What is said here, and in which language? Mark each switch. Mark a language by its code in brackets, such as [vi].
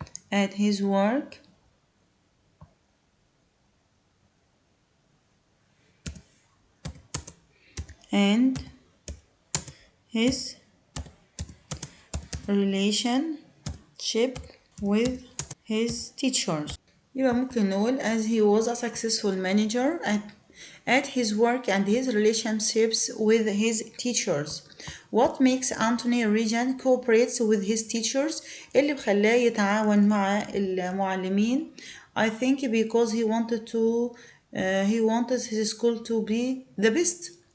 [en] at his work and his relationship with his teachers. [ar] يبقى ممكن نقول [en] as he was a successful manager at his work and his relationships with his teachers. What makes Anthony Regan cooperates with his teachers? [ar] اللي بخلاه يتعاون مع المعلمين. [en] I think because he wanted his school to be the best.